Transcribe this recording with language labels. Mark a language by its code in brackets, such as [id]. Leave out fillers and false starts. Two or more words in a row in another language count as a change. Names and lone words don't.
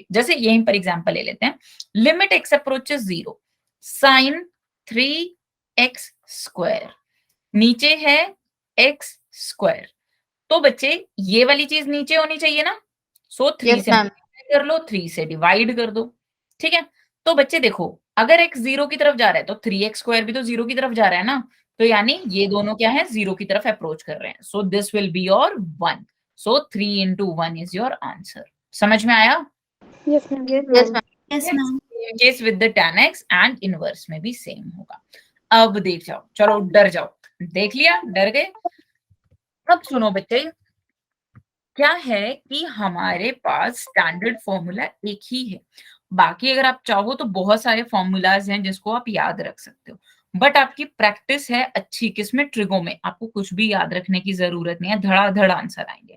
[hi] जैसे यहीं पर एग्जांपल ले लेते हैं, [en] limit x approaches 0, sine 3x square, [hi] नीचे है [en] x square, [hi] तो बच्चे ये वाली चीज नीचे होनी चाहिए ना, सो 3 [en] Yes, [hi] से [en] ma'am. [hi] मल्टीप्लाई कर लो, 3 से डिवाइड कर दो, ठीक है? तो बच्चे देखो, अगर x 0 की तरफ जा रहा है तो [en] 3x square [hi] भी तो 0 की तरफ जा रहा है ना, तो यानी ये दोनों क्या है, 0 की तरफ अप्रोच कर रहे हैं। [en] so this will be your 1, so 3 into 1 is your answer. [hi] समझ में आया? [en] Yes, ma'am. Yes, Yes, ma'am. ma'am. Yes, ma'am. case with the tan x and inverse [hi] में भी सेम होगा। अब देख जाओ, चलो डर जाओ, देख लिया, डर गए? अब सुनो बच्चे, क्या है कि हमारे पास [en] standard formula [hi] एक ही है, बाकी अगर आप चाहो तो बहुत सारे फॉर्मूलाज हैं जिसको आप याद रख सकते हो, बट आपकी प्रैक्टिस है अच्छी किसमें, ट्रिगो में, आपको कुछ भी याद रखने की जरूरत नहीं है, धड़ाधड़ आंसर आएंगे।